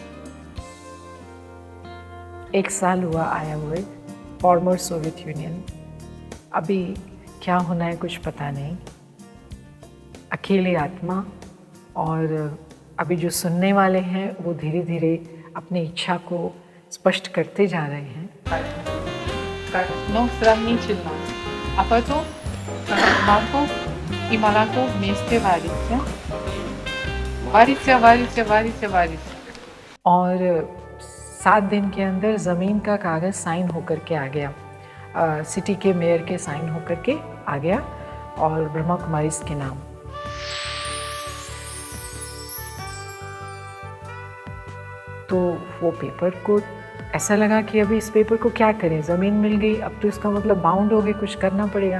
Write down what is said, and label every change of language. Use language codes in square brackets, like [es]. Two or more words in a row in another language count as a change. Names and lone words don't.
[hi] 1 साल हुआ आया हुए, [en] former Soviet Union, [hi] अभी क्या होना है कुछ पता नहीं, अकेली आत्मा। और अभी जो सुनने वाले हैं वो धीरे धीरे अपनी इच्छा को स्पष्ट करते जा रहे हैं। [ru] Но сравнительно. А потом молоко и молоко вместе варится. Варится. [hi] और 7 दिन के अंदर ज़मीन का कागज़ साइन होकर के आ गया, सिटी के मेयर के साइन होकर के आ गया और ब्रह्मा कुमारीज के नाम। तो वो पेपर को ऐसा लगा कि अभी इस पेपर को क्या करें, ज़मीन मिल गई, अब तो इसका मतलब बाउंड हो गई, कुछ करना पड़ेगा।